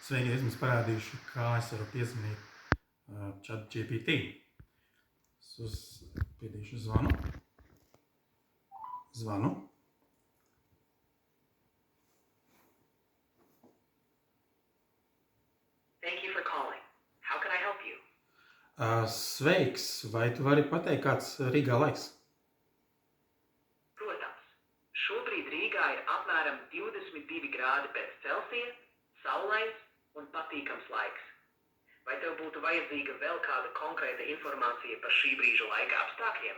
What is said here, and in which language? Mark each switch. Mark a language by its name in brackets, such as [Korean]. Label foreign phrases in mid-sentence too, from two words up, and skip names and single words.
[Latvian] Sveiki, es jums parādīšu, kā es varu piezvanīt ChatGPT. Es piedīšu zvanu. [English] Thank you for calling. How can I help you? [Latvian] Sveiks, vai tu vari pateikt, kāds Rīgā laiks? Protams, šobrīd Rīgā ir apmēram 22 grādi pēc Celsija, saulains un patīkams laiks. Vai tev būtu vajadzīga vēl kāda konkrēta informācija par šī brīža laika apstākļiem?